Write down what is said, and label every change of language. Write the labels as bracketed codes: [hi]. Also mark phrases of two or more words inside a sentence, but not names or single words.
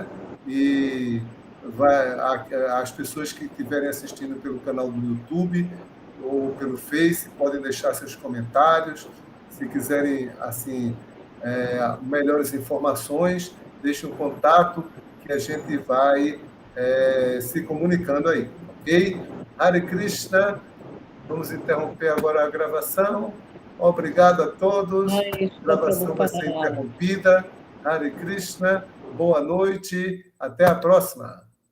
[pt] E as pessoas que estiverem assistindo pelo canal do YouTube ou pelo Face podem deixar seus comentários. Se quiserem, assim, melhores informações, deixem um contato que a gente vai se comunicando aí, ok? Hare Krishna. Vamos interromper agora a gravação. Obrigado a todos. A gravação vai ser interrompida. Hare Krishna. Boa noite. Até a próxima.